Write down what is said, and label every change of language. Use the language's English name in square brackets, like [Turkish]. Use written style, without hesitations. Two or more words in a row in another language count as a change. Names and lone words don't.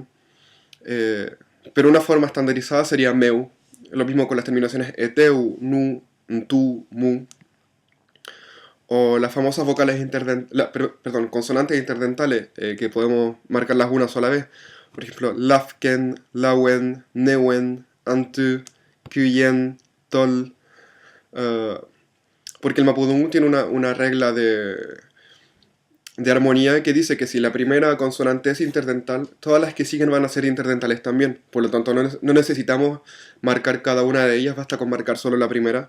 [Spanish] Eh, pero una forma estandarizada sería meu. Lo mismo con las terminaciones eteu, nu, ntu, mu. O las famosas vocales consonantes interdentales, que podemos marcarlas una sola vez. Por ejemplo, [Mapuche] lafken, lawen, newen, antu, kuyen, tol. [Spanish] eh, Porque el mapudungun tiene una regla de armonía que dice que si la primera consonante es interdental, todas las que siguen van a ser interdentales también. Por lo tanto, no necesitamos marcar cada una de ellas, basta con marcar solo la primera.